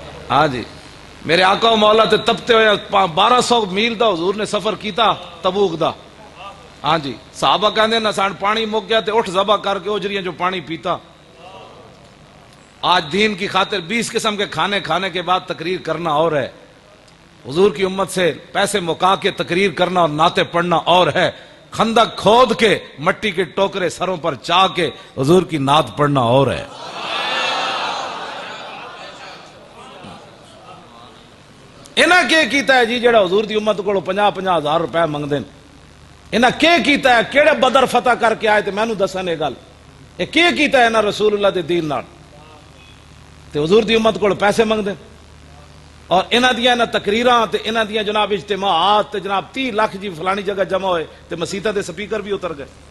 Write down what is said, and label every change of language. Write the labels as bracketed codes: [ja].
[pa] ہاں جی، میرے آقا و مولا تے تپتے ہوئے 1200 میل دا حضور نے سفر کیتا تبوک دا. ہاں جی، صحابہ کہندے نا سان پانی مک گیا تے اٹھ ذبح کر کے اجریاں جو پانی پیتا. [ur] آج دین کی خاطر 20 قسم کے کھانے کھانے کے بعد تقریر کرنا اور ہے، حضور کی امت سے پیسے مکا کے تقریر کرنا اور نعتیں پڑھنا اور ہے، خندق کھود کے مٹی کے ٹوکرے سروں پر چاہ کے حضور کی نعت پڑھنا اور ہے. [pa] انہاں کیا کیتا ہے جی جڑا حضور دی امت کو 50-50 ہزار روپے منگ دین؟ انہاں کیا کیتا ہے؟ کیڑے بدر فتح کر کے آئے تے مینوں دسن یہ گل، یہ کیا کیتا ہے انہاں رسول اللہ دے دین نال تے حضور دی امت کو پیسے منگ دین؟ اور انہاں دیاں انہاں تقریراں تے انہاں دیاں جناب اجتماعات تے جناب 30 لاکھ جی فلانی جگہ جمع ہوئے تے مسیتاں دے سپیکر بھی اتر گئے.